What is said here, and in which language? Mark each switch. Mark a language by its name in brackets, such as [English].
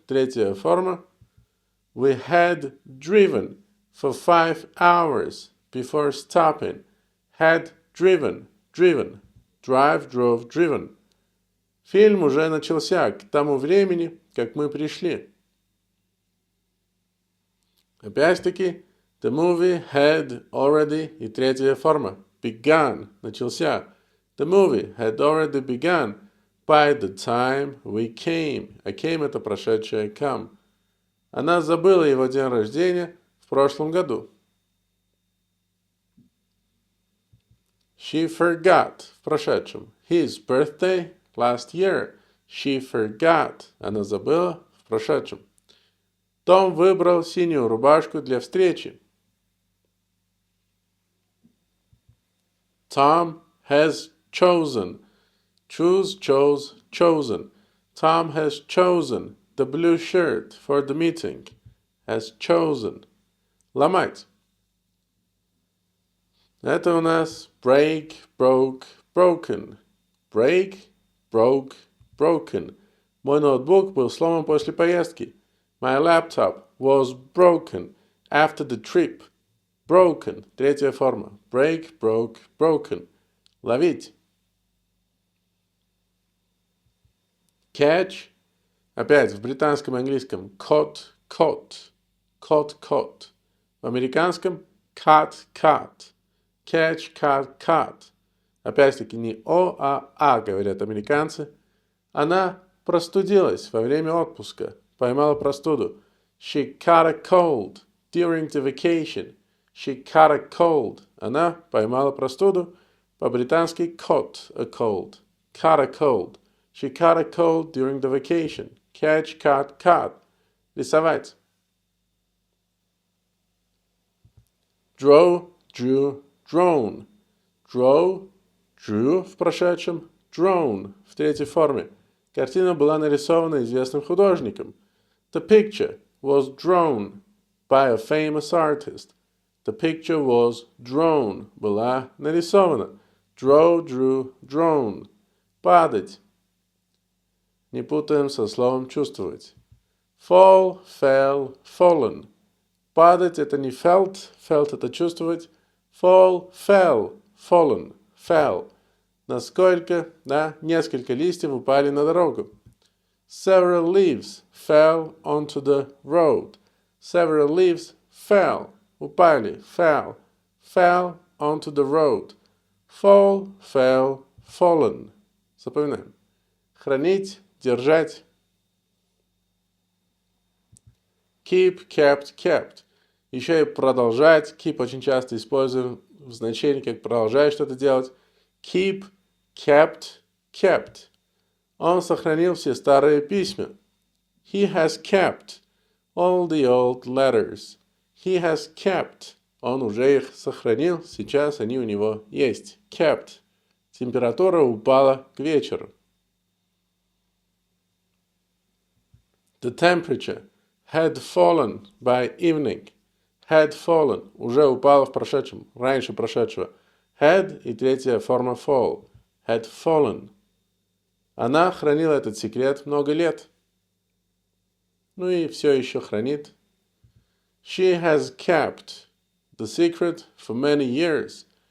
[Russian] Третья форма. [English] We had driven for 5 hours before stopping. Had driven. Driven. Drive, drove, driven. [Russian] Фильм уже начался к тому времени, как мы пришли. Опять-таки, [English] the movie had already [Russian] и третья форма. [English] Begun. [Russian] Начался. [English] The movie had already begun by the time we came. [Russian] А came это прошедшее come. Она забыла его день рождения в прошлом году. [English] She forgot [Russian] в прошедшем. [English] His birthday last year. She forgot. [Russian] Она забыла в прошедшем. Том выбрал синюю рубашку для встречи. [English] Tom has chosen. Choose, chose, chosen. Tom has chosen the blue shirt for the meeting. Has chosen. [Russian] Ломать. Это у нас [English] break, broke, broken. Break, broke, broken. [Russian] Мой ноутбук был сломан после поездки. [English] My laptop was broken after the trip. Broken. [Russian] Третья форма. [English] Break, broke, broken. [Russian] Ловить. [English] Catch. [Russian] Опять в британском и английском [English] caught, caught. Caught, caught. [Russian] В американском [English] cut, cut. Catch, cut, cut. [Russian] Опять-таки не О, а говорят американцы. Она простудилась во время отпуска. Поймала простуду. [English] She caught a cold during the vacation. She caught a cold. [Russian] Она поймала простуду. По-британски [English] caught a cold. Caught a cold. She caught a cold during the vacation. Catch, caught, caught. [Russian] Рисовать. [English] Draw, drew, drawn. Draw, drew [Russian] в прошедшем, drawn в третьей форме. Картина была нарисована известным художником. [English] The picture was drawn by a famous artist. The picture was drawn. [Russian] Была нарисована. [English] Draw, drew, drawn. [Russian] Падать. Не путаем со словом чувствовать. [English] Fall, fell, fallen. [Russian] Падать это не felt. Felt это чувствовать. [English] Fall, fell, fallen, fell. [Russian] Насколько, да, несколько листьев упали на дорогу. [English] Several leaves fell onto the road. Several leaves fell. [Russian] Упали, [English] fell. Fell onto the road. Fall, fell, fallen. [Russian] Запоминаем. Хранить, держать. [English] Keep, kept, kept. [Russian] Еще и продолжать. Keep очень часто используем в значении, как продолжать что-то делать. [English] Keep, kept, kept. [Russian] Он сохранил все старые письма. [English] He has kept all the old letters. He has kept. [Russian] Он уже их сохранил, сейчас они у него есть. [English] Kept. [Russian] Температура упала к вечеру. [English] The temperature had fallen by evening. Had fallen. [Russian] Уже упала в прошедшем. Раньше прошедшего. Had и третья форма fall. [English] Had fallen. [Russian] Она хранила этот секрет много лет. Ну и все еще хранит. [English] She has kept the secret for many years.